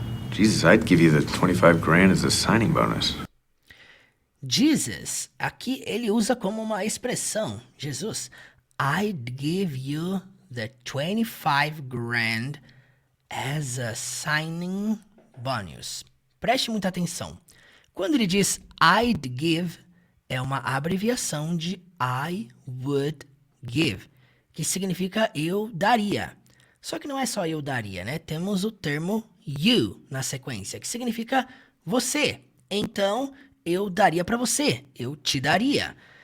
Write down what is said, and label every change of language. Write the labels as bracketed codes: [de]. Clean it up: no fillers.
[en] Jesus, I'd give you the 25 grand as a signing bonus. [pt] Jesus, aqui ele usa como uma expressão. [en] Jesus, I'd give you the 25 grand as a signing bonus. [pt] Preste muita atenção. Quando ele diz [en] I'd give, [pt] é uma abreviação de [en] I would give, [pt] que significa eu daria. Só que não é só eu daria, né? Temos o termo you na sequência, que significa você. Então, eu daria para você, eu te daria.